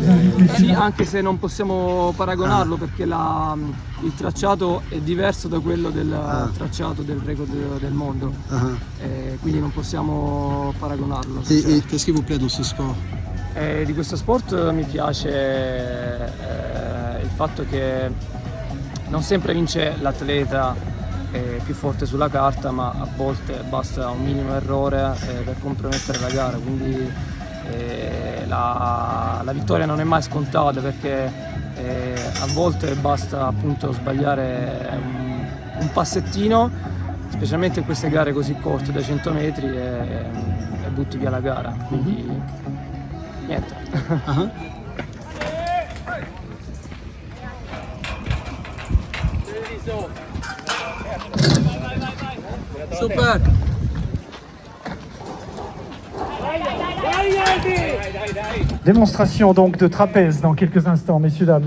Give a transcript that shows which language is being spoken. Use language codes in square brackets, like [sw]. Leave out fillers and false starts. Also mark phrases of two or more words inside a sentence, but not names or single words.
[it] sì, anche se non possiamo paragonarlo perché il tracciato è diverso da quello del tracciato del record del mondo, quindi non possiamo paragonarlo. [fr] Et qu'est-ce qui vous plaît dans ce sport? [it] Di questo sport mi piace il fatto che non sempre vince l'atleta più forte sulla carta, ma a volte basta un minimo errore per compromettere la gara, quindi la vittoria non è mai scontata perché a volte basta appunto sbagliare un passettino, specialmente in queste gare così corte da 100 metri e butti via la gara, quindi niente. [fr] Super. Démonstration donc de trapèze dans quelques instants, messieurs, dames.